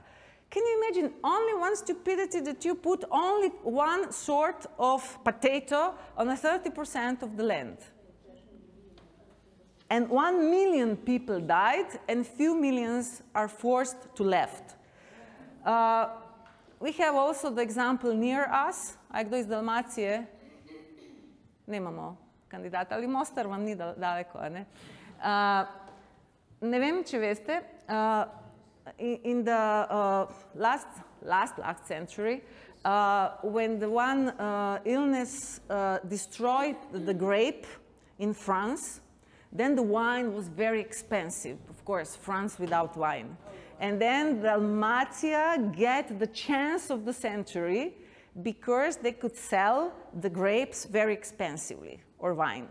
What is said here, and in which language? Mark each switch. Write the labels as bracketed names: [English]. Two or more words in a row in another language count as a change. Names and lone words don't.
[English] Can you imagine only one stupidity that you put only one sort of potato on 30% of the land? And 1 million people died and few millions are forced to left. We have also the example near us. [Slovenian] A kdo iz Dalmacije? [Croatian] Nemamo kandidata, ali Mostar vam ni daleko, ne? [Slovenian] Ne vem, če veste, [English] in the last century, when the one illness destroyed the grape in France, then the wine was very expensive. Of course, France without wine. And then Dalmatia get the chance of the century because they could sell the grapes very expensively, or wine.